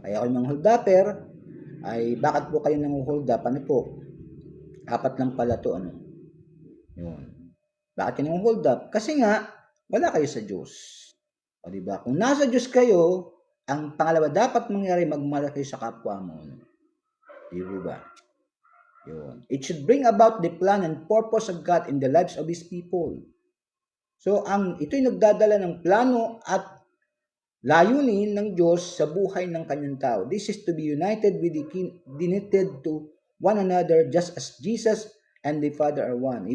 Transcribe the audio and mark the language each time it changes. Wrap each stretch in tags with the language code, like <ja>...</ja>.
<tl>Kaya kung mga hold upper, ay bakit po kayo nang hold up? Po? 4 lang pala to. Yun. Bakit kayo nang hold up? Kasi nga, wala kayo sa Diyos. O diba? Kung nasa Diyos kayo, ang pangalawa dapat mangyari, magmahal kayo sa kapwa mo. Diba? Yun.</tl> <en>It should bring about the plan and purpose of God in the lives of His people.</en> <tl>So, ito'y nagdadala ng plano at layunin ng Diyos sa buhay ng kanyang tao.</tl> <en>This is to be united to one another just as Jesus and the Father are one.</en>